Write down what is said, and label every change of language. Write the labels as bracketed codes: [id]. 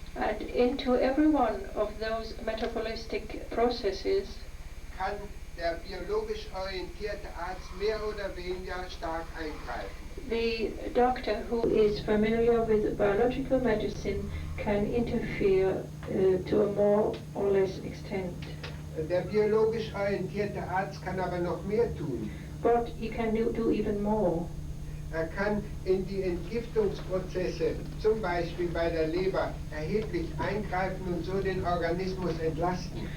[en] And into every one of those metabolistic processes [de] kann der biologisch orientierte Arzt mehr oder weniger stark eingreifen. [en] The doctor who is familiar with biological medicine can interfere to a more or less extent. [de] Der biologisch orientierte Arzt kann aber noch mehr tun. [en] But he can do even more. [de] Er kann in die Entgiftungsprozesse, zum Beispiel bei der Leber, erheblich eingreifen und so den Organismus entlasten.